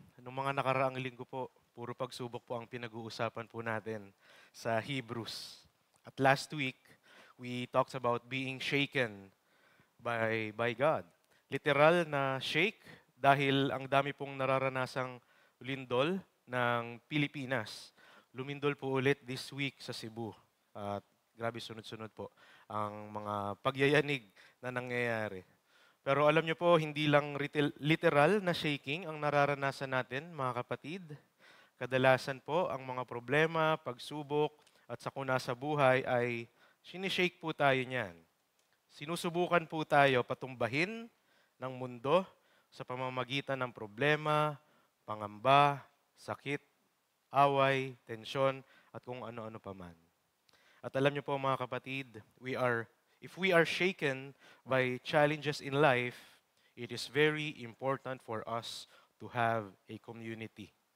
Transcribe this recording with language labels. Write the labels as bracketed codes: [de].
[tl] Noong mga nakaraang linggo po, puro pagsubok po ang pinag-uusapan po natin sa Hebrews. [en] At last week, we talked about being shaken by God. [tl] Literal na shake dahil ang dami pong nararanasang lindol ng Pilipinas. Lumindol po ulit [en] this week [tl] sa Cebu. At grabe sunod-sunod po ang mga pagyayanig na nangyayari. Pero alam niyo po, hindi lang literal na shaking ang nararanasan natin, mga kapatid. Kadalasan po, ang mga problema, pagsubok, at sakuna sa buhay ay sinishake po tayo niyan. Sinusubukan po tayo patumbahin ng mundo sa pamamagitan ng problema, pangamba, sakit, away, tensyon, at kung ano-ano pa man. At alam niyo po mga kapatid, [en] if we are shaken by challenges in life, it is very important for us to have a community.